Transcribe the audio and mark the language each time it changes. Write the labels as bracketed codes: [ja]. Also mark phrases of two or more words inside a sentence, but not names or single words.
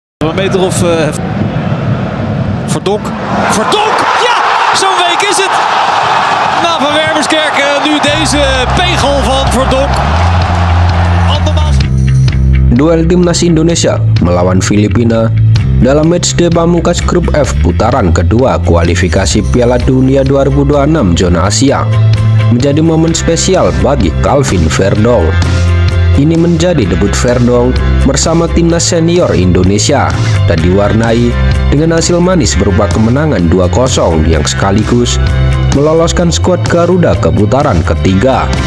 [nl] een meter of Verdonk. Verdonk! Ja, zo'n week is het. Na Van Wermerskerk nu deze pegel van Verdonk. Andermaal. [id] Duel Timnas Indonesia melawan Filipina dalam matchday pamungkas grup F putaran kedua kualifikasi Piala Dunia 2026 zona Asia menjadi momen spesial bagi Calvin Verdonk. Ini menjadi debut Verdonk bersama timnas senior Indonesia dan diwarnai dengan hasil manis berupa kemenangan 2-0 yang sekaligus meloloskan skuad Garuda ke putaran ketiga.